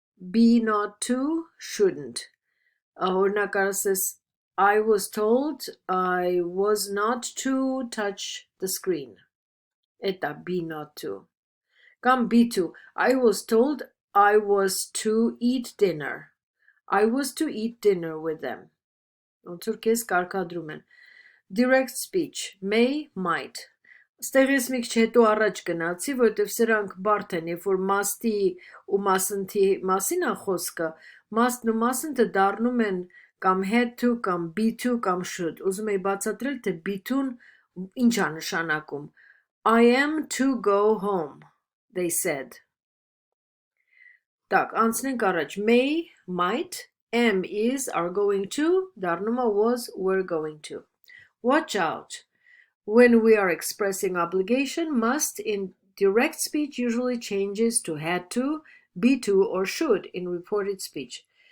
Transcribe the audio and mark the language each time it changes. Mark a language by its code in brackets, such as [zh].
[en] Be not to, shouldn't. [hy] Օրինակ ասես [en] I was told I was not to touch the screen. [hy] Էտա [en] be not to. [hy] Կամ [en] be to. I was told I was to eat dinner. I was to eat dinner with them. [hy] Ոնց որ քեզ կարգադրում են. [en] Direct speech, may, might. [hy] Ստեղ ես մի քիչ հետո առաջ գնացի, որովհետև սրանք բարդ են, երբ որ must-ի ու mustn't-ի մասին է խոսքը, must-ն ու mustn't-ը դառնում են կամ had to, կամ be to, կամ should. Ուզում եի բացատրել, թե be to-ն ինչ է նշանակում. [en] I am to go home, they said. [ru] Так, [hy] անցնենք առաջ. [en] May, might, am, is, are going to, [hy] դառնում է [en] was, were going to. Watch out. When we are expressing obligation, must in direct speech usually changes to had to, be to, or should in reported speech.